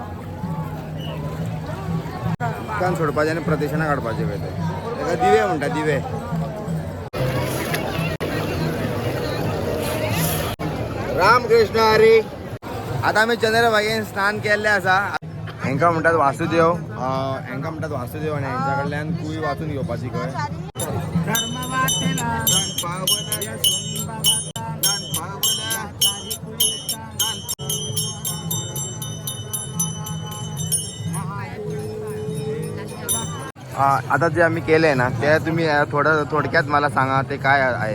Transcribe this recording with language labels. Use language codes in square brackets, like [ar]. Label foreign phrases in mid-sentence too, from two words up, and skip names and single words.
[kok] उत्कान सोडपाचे आणि प्रदक्षिणा काढपाचे पळय ते दिवे म्हणटा दिवे. रामकृष्ण हरी. आता आम्ही चंद्रभागेन स्नान केल्ले आसा. हेंका म्हणटात वासुदेव. हेंका म्हणटात वासुदेव आणि हेंच्या कडल्यान कुय वाचून घेवपाची खंय. [mr] आता जे आम्ही केलंय ना ते तुम्ही थोडक्यात मला सांगा ते काय आहे.